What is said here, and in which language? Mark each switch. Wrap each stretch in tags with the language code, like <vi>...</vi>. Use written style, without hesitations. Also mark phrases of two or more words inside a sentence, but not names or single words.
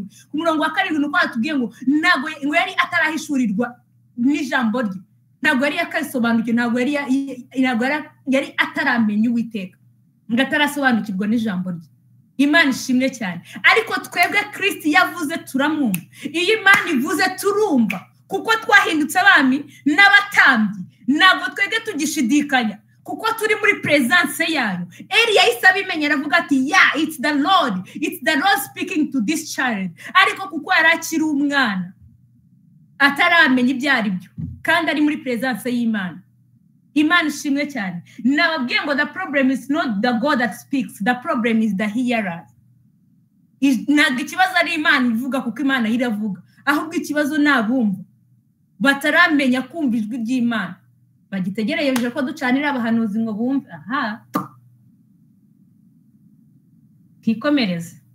<rw>Ku murongo wa 7 nuko atubwiye ngo ntago yari atarahishurirwa n'ijambo rye, ntago yari yakasobanukiwe, ntago yari ataramenya Uwiteka, ngo atarasobanukirwa n'ijambo rye. Imana ishimwe cyane. Ariko twebwe Kristo yavuze turamwumva. Iyo Imana ivuze turumva, kuko twahindutse abami n'abatambyi. Ntabwo twebwe tugishidikanya kuko turi muri presence yayo. Eli yahise abimenya, aravuga ati</rw> <en>it's the Lord speaking to this child.</en> <rw>Ariko kuko yari akiri umwana ataramenya ibyo ari byo kandi ari muri presence y'Imana. Imana ishimwe cyane. Nababwiye ngo</rw> <en>the problem is not the God that speaks, the problem is the hearer.</en> <rw>Ntabwo ikibazo ari Imana ivuga kuko Imana iravuga, ahubwo ikibazo nabumva bataramenya kumva ijwi ry'Imana, bagitegereje ko ducanira abahanuzi ngo bumve. Aha, kikomereze.</rw>